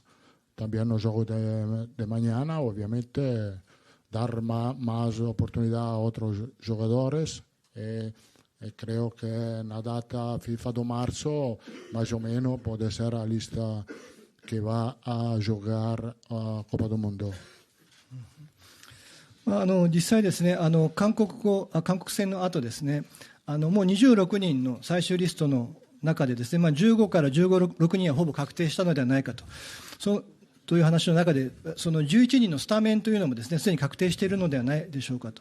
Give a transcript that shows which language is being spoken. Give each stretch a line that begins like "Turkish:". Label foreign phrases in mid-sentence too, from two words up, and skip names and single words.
Spanish: También los juegos de mañana, obviamente, dar más oportunidad a otros jugadores creo que en la data FIFA de marzo más o menos puede ser la lista que va a jugar a Copa del Mundo.
Japanese: 実際ですね、韓国戦の後ですね、もう26人の最終リストの中でですね、15から16人はほぼ確定したのではないかと。という話の中で、その11人のスタメンというのもですね、すでに確定しているのではないでしょうかと。